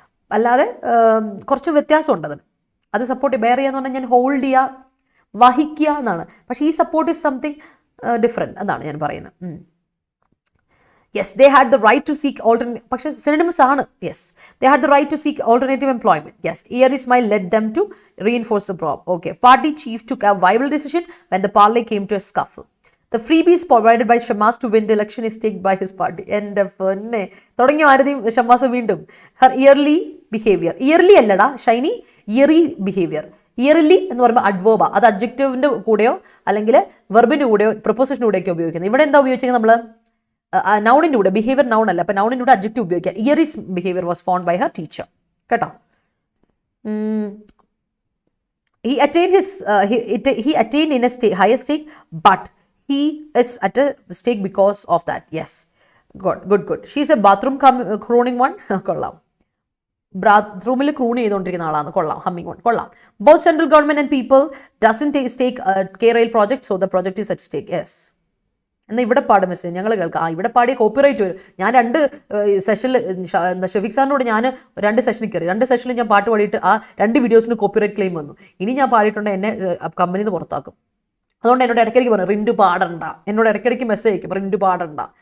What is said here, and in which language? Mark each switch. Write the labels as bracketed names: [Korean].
[Malayalam] അല്ലാതെ കുറച്ച് വ്യത്യാസമുണ്ട് അതിന്. അത് സപ്പോർട്ട് ബെയർ ചെയ്യുക എന്ന് പറഞ്ഞാൽ ഞാൻ ഹോൾഡ് ചെയ്യുക, വഹിക്കുക എന്നാണ്. പക്ഷേ [English] ഈ support is something different, [Malayalam] അതാണ് ഞാൻ പറയുന്നത്. Yes, [English] They had the right to seek alternative. [Malayalam] പക്ഷേ സിനോണിമസ് ആണ്. [English] Yes, they had the right to seek alternative employment. Yes, year is my led them to reinforce the probe. Okay, party chief took a viable decision when the parley came to a scuffle. The freebies provided by Shammas to win the election is taken by his party. [Malayalam] എൻ്റെ പൊന്നെ, തുടങ്ങിയ ആരതിയും ഷമ്മാസ് വീണ്ടും. [English] her eerily behaviour, [Malayalam] yearly അല്ലടാ Shiny, [English] Eerie behaviour. [Malayalam] Yearly എന്ന് പറയുമ്പോൾ അഡ്വേർബാ. അത് അഡ്ജക്റ്റീവിൻ്റെ കൂടെയോ അല്ലെങ്കിൽ വെർബിൻ്റെ കൂടെയോ പ്രപ്പോസിഷൻ്റെ കൂടെയൊക്കെ ഉപയോഗിക്കുന്നത്. ഇവിടെ എന്താ ഉപയോഗിച്ചത് നമ്മൾ? നൗണിൻ്റെ കൂടെ. ബിഹേവിയർ നൗൺ അല്ല, അപ്പോൾ നൗണിൻ്റെ കൂടെ അഡ്ജക്റ്റീവ് ഉപയോഗിക്കുക. [English] ഇയറിസ് behaviour was found by her teacher [Malayalam] കേട്ടോ. [English] He attained in a higher stake, but he is at a stake because of that. Yes, good. She is a bathroom crooning one. [Malayalam] കൊള്ളാം. ബാത്റൂമിൽ ക്രൂൺ ചെയ്തുകൊണ്ടിരിക്കുന്ന ആളാണ്. കൊള്ളാം. ഹമ്മിങ് വൺ കൊള്ളാം. [English] Both central government and people doesn't stake K-Rail project, so the project is at stake. Yes. [Malayalam] എന്നാൽ ഇവിടെ പാടും message ഞങ്ങൾ കേൾക്കാം. ഇവിടെ പാടിയ കോപ്പിറൈറ്റ് വരും. ഞാൻ 2 സെഷനിൽ ഷെഫീഖ് സാറിനോട് ഞാൻ 2 സെഷനിൽ കയറി. 2 സെഷനിൽ ഞാൻ പാട്ട് പാടിയിട്ട് ആ 2 വീഡിയോസിന് കോപ്പിറൈറ്റ് ക്ലെയിം വന്നു. ഇനി ഞാൻ പാടിയിട്ടുണ്ടെങ്കിൽ എന്നെ കമ്പനിയിൽ നിന്ന് പുറത്താക്കും. അതുകൊണ്ട് എന്നോട് ഇടയ്ക്കിടയ്ക്ക് പറഞ്ഞു റിൻറ്റു പാടണ്ട. എന്നോട് ഇടയ്ക്കിടയ്ക്ക് മെസ്സേജ് അയക്കും റിൻറ്റു പാടണ്ട.